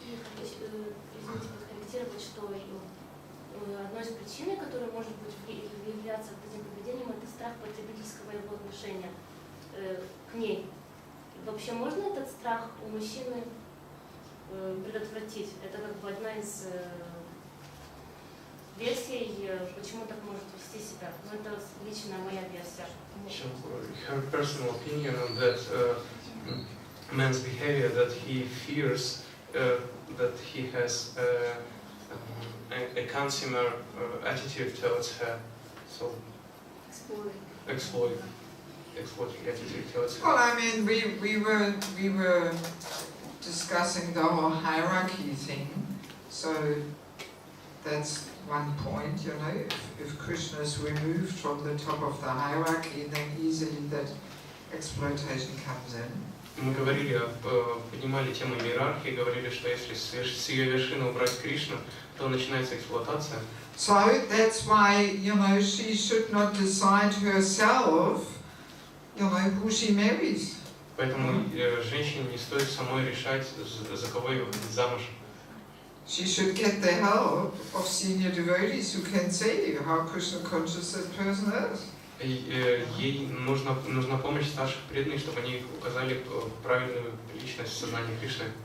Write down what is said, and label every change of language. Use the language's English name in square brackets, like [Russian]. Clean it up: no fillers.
[Russian] Извините, подкорректировать, что одной из причин, которая может быть являться этим поведением, это страх потребительского его отношения к ней. Вообще можно этот страх у мужчины предотвратить? Это как бы одна из версий, почему так может вести себя. Но это личная моя версия. [English] Her personal opinion on that man's behavior, that he fears that he has a consumer attitude towards her, so exploiting attitude towards her. Well, I mean, we were discussing the whole hierarchy thing, so that's one point, you know. If Krishna is removed from the top of the hierarchy, then easily that exploitation comes in. [Russian] Мы говорили, поднимали тему иерархии, говорили, что если с ее вершины убрать Кришну, то начинается эксплуатация. [English] So that's why, you know, she should not decide herself, you know, who she marries. [Russian] Поэтому женщине не стоит самой решать, за кого ее выходить замуж. [English] She should get the help of senior devotees who can say how Krishna conscious that person is. [Russian] Ей нужна помощь старших преданных, чтобы они указали правильную личность в сознании Кришны.